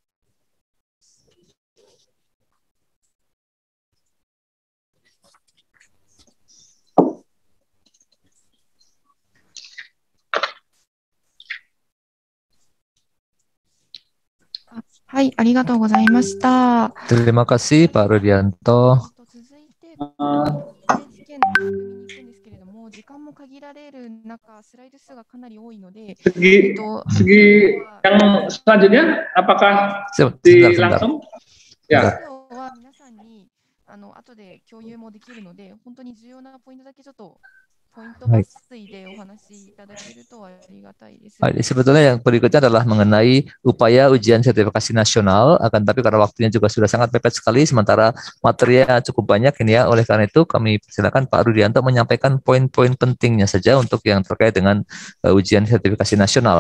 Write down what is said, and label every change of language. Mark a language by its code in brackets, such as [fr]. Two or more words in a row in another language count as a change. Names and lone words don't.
[ja] はい, ありがとうございました. [id] Terima kasih Pak Rudianto. [ja] 時間も限られる中、スライド数がかなり多いので、 [id] segi yang selanjutnya apakah langsung? Ya. [ja] 皆さんに後で共有もできるので、本当に重要なポイントだけちょっとポイント抜粋でお話しいただけるとありがたいです。 [id] Sebetulnya yang berikutnya adalah mengenai upaya ujian sertifikasi nasional, akan tapi karena waktunya juga sudah sangat mepet sekali, sementara materinya cukup banyak ini ya, oleh karena itu kami persilakan Pak Rudianto menyampaikan poin-poin pentingnya saja untuk yang terkait dengan ujian sertifikasi nasional.